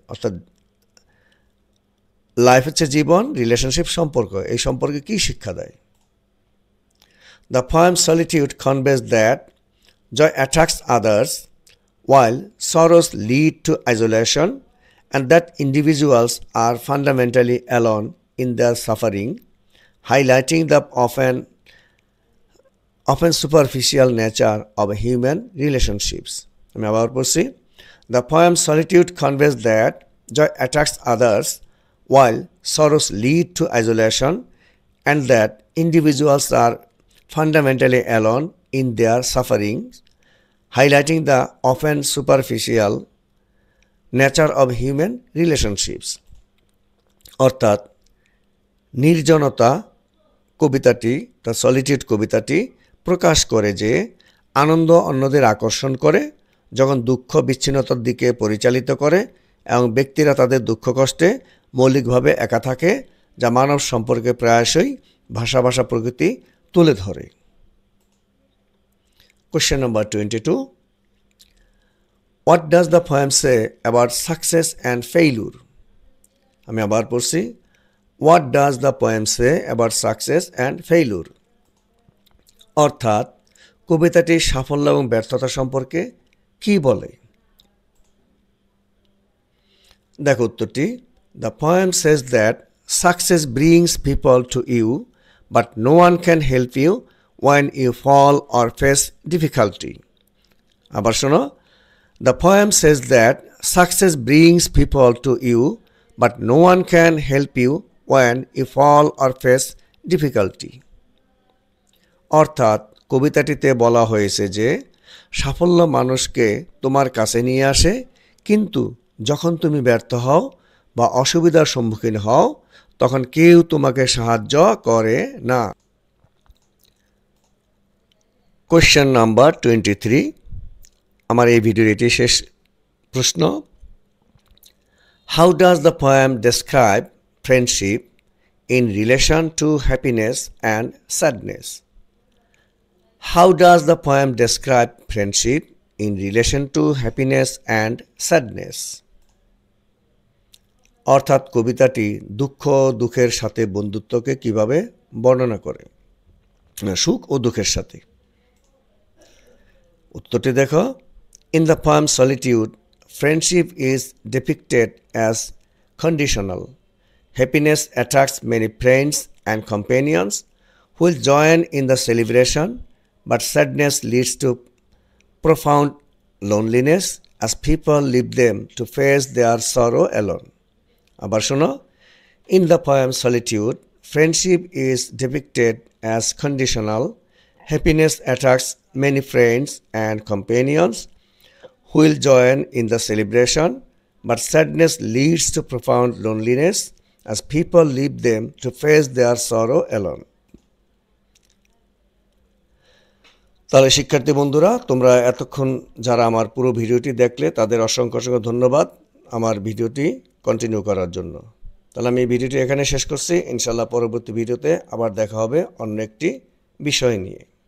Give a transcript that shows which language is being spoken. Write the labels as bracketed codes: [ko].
[bn] অর্থাৎ লাইফ হচ্ছে জীবন, রিলেশনশিপ সম্পর্ক, এই সম্পর্কে কি শিক্ষা দেয়? [en] The poem Solitude conveys that joy attracts others while sorrows lead to isolation, and that individuals are fundamentally alone in their suffering, highlighting the often superficial nature of human relationships. [bn] আমি আবার পড়ছি। [en] The poem Solitude conveys that joy attracts others while sorrows lead to isolation, and that individuals are fundamentally alone in their suffering, highlighting the often superficial nature of human relationships. [bn] অর্থাৎ নির্জনতা কবিতাটি, the solitude কবিতাটি প্রকাশ করে যে আনন্দ অন্যদের আকর্ষণ করে যখন দুঃখ বিচ্ছিন্নতার দিকে পরিচালিত করে এবং ব্যক্তিরা তাদের দুঃখ কষ্টে মৌলিকভাবে একা থাকে, যা মানব সম্পর্কে প্রায়শই ভাষা প্রকৃতি তুলে ধরে। [en] Question number 22. What does the poem say about success and failure? [bn] আমি আবার পড়ছি। [en] What does the poem say about success and failure? [bn] অর্থাৎ কবিতাটি সাফল্য এবং ব্যর্থতা সম্পর্কে কি বলে? দেখো উত্তরটি। [en] The poem says that success brings people to you, but no one can help you when you fall or face difficulty. [bn] আবার শোনো। [en] The poem says that success brings people to you, but no one can help you when you fall or face difficulty. [bn] অর্থাৎ কবিতাটিতে বলা হয়েছে যে সাফল্য মানুষকে তোমার কাছে নিয়ে আসে, কিন্তু যখন তুমি ব্যর্থ হও বা অসুবিধার সম্মুখীন হও তখন কেউ তোমাকে সাহায্য করে না। [en] Question number 23. [bn] আমার এই ভিডিওর এটি শেষ প্রশ্ন। [en] How does the poem describe friendship in relation to happiness and sadness? How does the poem describe friendship in relation to happiness and sadness? [bn] অর্থাৎ কবিতাটি দুঃখের সাথে বন্ধুত্বকে কিভাবে বর্ণনা করে, সুখ ও দুঃখের সাথে। উত্তরটি দেখো। [en] In the poem Solitude, friendship is depicted as conditional. Happiness attracts many friends and companions who will join in the celebration, but sadness leads to profound loneliness as people leave them to face their sorrow alone. [bn] আবার শোনো। [en] In the poem Solitude, friendship is depicted as conditional. Happiness attracts many friends and companions who will join in the celebration, but sadness leads to profound loneliness as people leave them to face their sorrow alone. [bn] তাহলে শিক্ষার্থী বন্ধুরা, তোমরা এতক্ষণ যারা আমার পুরো ভিডিওটি দেখলে তাদের অসংখ্য ধন্যবাদ আমার ভিডিওটি কন্টিনিউ করার জন্য। তাহলে আমি এই ভিডিওটি এখানে শেষ করছি। ইনশাআল্লাহ পরবর্তী ভিডিওতে আবার দেখা হবে অন্য একটি বিষয় নিয়ে।